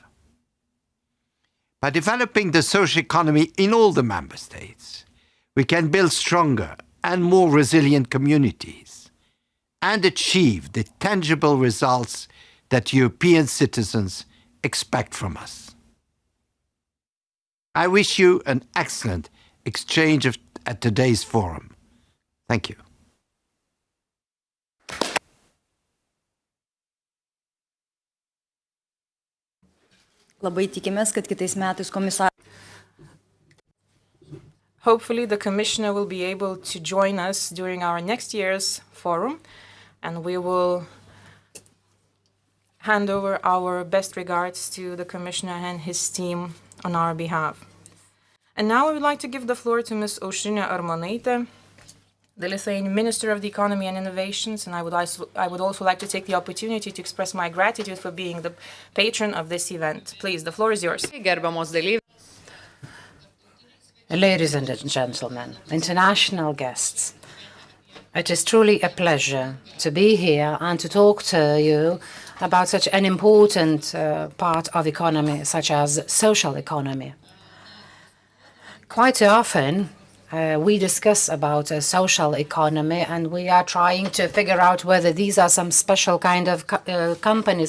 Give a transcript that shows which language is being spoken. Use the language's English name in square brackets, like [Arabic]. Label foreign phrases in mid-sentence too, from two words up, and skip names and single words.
[English] By developing the social economy in all the Member States, we can build stronger and more resilient communities and achieve the tangible results that European citizens expect from us. I wish you an excellent exchange at today's forum. Thank you. [Lithuanian] Labai tikimės, kad kitais metais komisaras. [English] Hopefully, the Commissioner will be able to join us during our next year's forum, and we will hand over our best regards to the Commissioner and his team on our behalf. And now I would like to give the floor to Ms. Aušrinė Armonaitė, the Lithuanian Minister of the Economy and Innovations, and I would also like to take the opportunity to express my gratitude for being the patron of this event. Please, the floor is yours. [Lithuanian] Gerbiamos dalyviai. [English] Ladies and gentlemen, international guests, it is truly a pleasure to be here and to talk to you about such an important part of economy, such as social economy. Quite often, we discuss about a social economy, and we are trying to figure out whether these are some special kind of companies.